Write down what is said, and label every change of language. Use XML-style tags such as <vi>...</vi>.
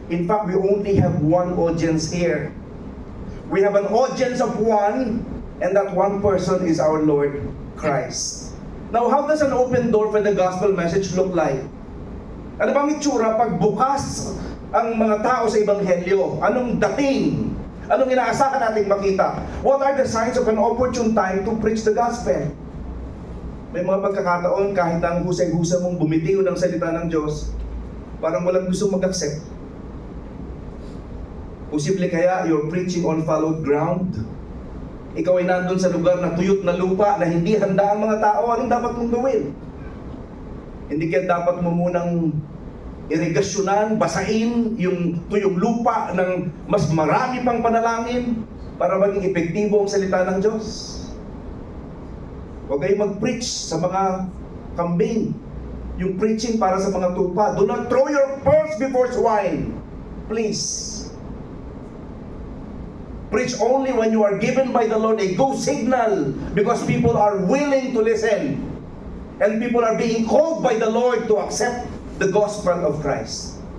<en>In fact, we only have one audience here. We have an audience of one, and that one person is our Lord Christ. Now, how does an open door for the gospel message look like?</en> <tl>Ano bang itsura pag bukas ang mga tao sa Ebanghelyo? Anong dating? Anong inaasahan nating makita?</tl> <en>What are the signs of an opportune time to preach the gospel?</en> <tl>May mga pagkakataon kahit ang husay-husay mong bumitiw ng salita ng Diyos, parang walang gusto mag-accept. Posible kaya</tl> <en>you're preaching on followed ground?</en> <tl>Ikaw ay nandun sa lugar na tuyot na lupa na hindi handa ang mga tao. Anong dapat mong gawin? Hindi kaya dapat mo munang irigasyonan, basain yung tuyong lupa ng mas marami pang panalangin para maging epektibo ang salita ng Diyos. Huwag kayong mag-preach sa mga kambing. Yung preaching para sa mga tupa.</tl> <en>Do not throw your pearls before swine. Please. Preach only when you are given by the Lord a go signal, because people are willing to listen. And people are being called by the Lord to accept the gospel of Christ.</en>